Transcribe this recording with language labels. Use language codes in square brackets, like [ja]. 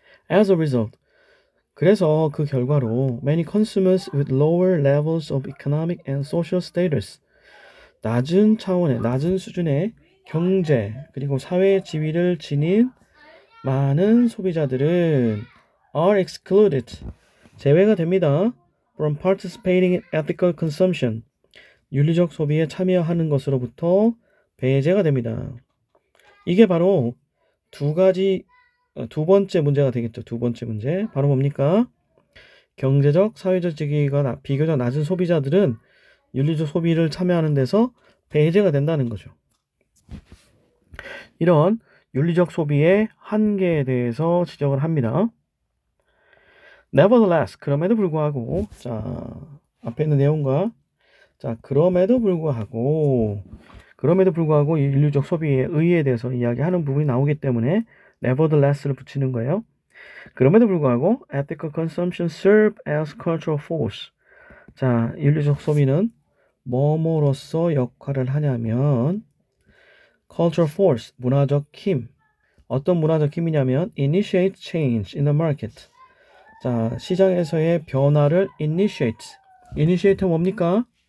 [en] As a result, [ko] 그래서 그 결과로 [en] many consumers with lower levels of economic and social status, [ko] 낮은 수준의 경제 그리고 사회 지위를 지닌 많은 소비자들은 [en] are excluded, [ko] 제외가 됩니다. [en] from participating in ethical consumption, [ko] 윤리적 소비에 참여하는 것으로부터 배제가 됩니다. 이게 바로 두 번째 문제가 되겠죠. 두 번째 문제. 바로 뭡니까? 경제적, 사회적 지위가 비교적 낮은 소비자들은 윤리적 소비를 참여하는 데서 배제가 된다는 거죠. 이런 윤리적 소비의 한계에 대해서 지적을 합니다. [en] Nevertheless, [ko] 그럼에도 불구하고, 자, 앞에 있는 내용과, 자, 그럼에도 불구하고 이 윤리적 소비의 의의에 대해서 이야기하는 부분이 나오기 때문에 nevertheless를 붙이는 거예요. 그럼에도 불구하고 [en] ethical consumption serve as cultural force. [ko] 자, 윤리적 소비는 뭐뭐로서 역할을 하냐면 [en] cultural force, [ko] 문화적 힘. 어떤 문화적 힘이냐면 [en] initiate change in the market. [ko] 자, 시장에서의 변화를 initiate는 뭡니까?